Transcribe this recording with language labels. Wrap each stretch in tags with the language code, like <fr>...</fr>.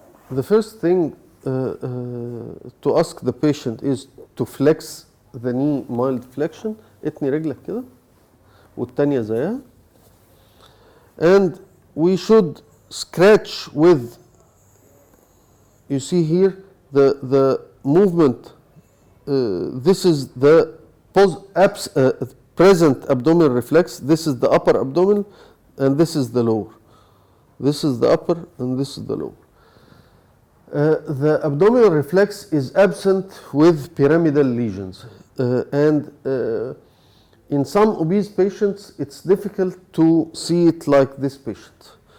<en>The first thing to ask the patient is to flex the knee mild flexion.</en> <ar>اتني رجلك كده والتانية زيها.</ar> <en>And we should scratch with, you see here the movement, this is the present abdominal reflex, this is the upper abdomen, and this is the lower. This is the upper and this is the lower. The abdominal reflex is absent with pyramidal lesions, and in some obese patients it's difficult to see it like this patient.</en>